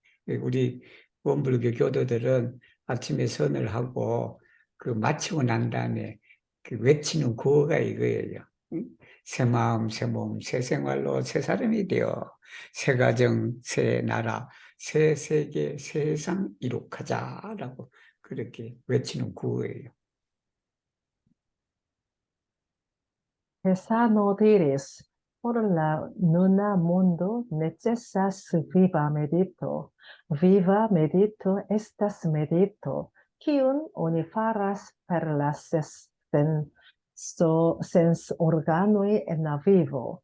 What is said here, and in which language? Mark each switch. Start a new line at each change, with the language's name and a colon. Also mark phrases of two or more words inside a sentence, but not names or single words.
Korean: 우리 원불교 교도들은 아침에 선을 하고 그 마치고 난 다음에 그 외치는 구호가 이거예요. 응? 새 마음, 새 몸, 새 생활로 새 사람이 되어 새 가정, 새 나라, 새 세계, 새 세상 이룩하자라고 그렇게 외치는 구호예요.
Esperanto: Tesano diris, por la nuna mundo necessas viva medito. Viva medito estas medito, kiun oni faras per la sens organoj en la vivo.